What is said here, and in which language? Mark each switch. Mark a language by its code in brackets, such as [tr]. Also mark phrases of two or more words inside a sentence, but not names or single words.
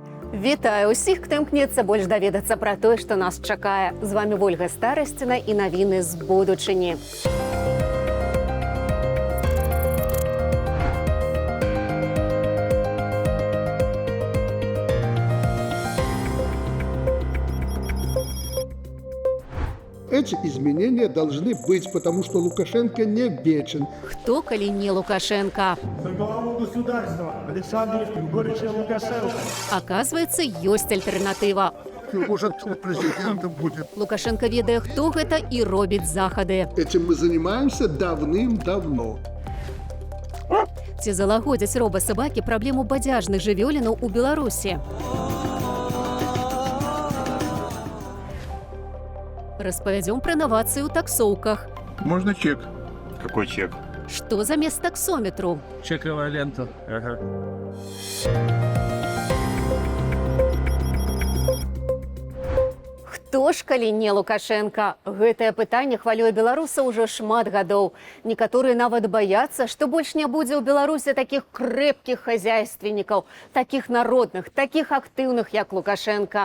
[be] Вітаю усіх, хто імкнецца больш даведацца пра тое, што нас чакае. З вами Ольга Старасціна і навіны з будучыні. [ru] Эти изменения должны быть, потому что Лукашенко не вечен. [be] Хто, калі не Лукашенко? [ru] За главу государства Александр Григорьевич Лукашенко. [be] Оказывается, ёсць альтэрнатыва. [ru] Может, президентом будет. [be] Лукашенко ведае, хто гэта і робіць захады. [ru] Этим мы занимаемся давным-давно. [be] Ці залагодзяць робасабакі праблему бадзяжных жывёлінаў у Беларусі? Распавядзём пра навацыі ў таксоўках. [ru] Можно чек? Какой чек? [be] Што замест таксометру? [ru] Чековая лента. Ага. [be] Хто ж, калі не Лукашенко? Гэтае пытанне хвалюе беларусаў ужо шмат гадоў. Некаторыя нават баяцца, што больш не будзе ў Беларусі такіх крэпкіх хазяйственнікаў, такіх народных, такіх актыўных, як Лукашенко.